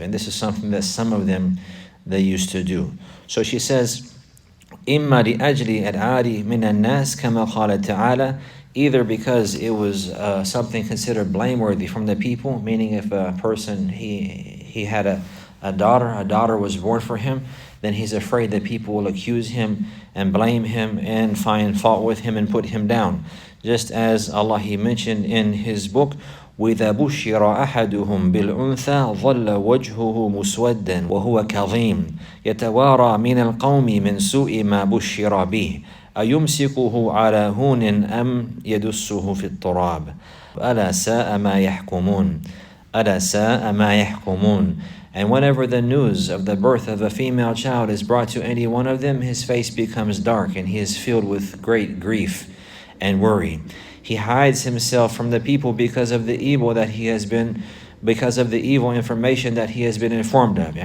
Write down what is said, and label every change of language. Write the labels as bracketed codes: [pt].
[en] And this is something that some of them, they used to do. So she says, [ar] إِمَّا لِأَجْلِ الْعَارِ مِنَ النَّاسِ كَمَا قَالَ تَعَالَى, [en] either because it was something considered blameworthy from the people, meaning if a person, he had a daughter was born for him, then he's afraid that people will accuse him and blame him and find fault with him and put him down. Just as Allah, He mentioned in His book, [ar] وَإِذَا بُشِّرَ أَحَدُهُمْ بِالْأُنْثَى ظَلَّ وَجْهُهُ مُسْوَدًّا وَهُوَ كَظِيمٌ يَتَوَارَى مِنَ الْقَوْمِ مِنْ سُوءِ مَا بُشِّرَ بِهِ أَيُمْسِكُهُ عَلَى هُونٍ أَمْ يَدُسُّهُ فِي التُّرَابِ أَلَا سَاءَ مَا يَحْكُمُونَ أَلَا سَاءَ مَا يَحْكُمُونَ. [en] And whenever the news of the birth of a female child is brought to any one of them, his face becomes dark and he is filled with great grief and worry. He hides himself from the people because of the evil that he has been, because of the evil information that he has been informed of.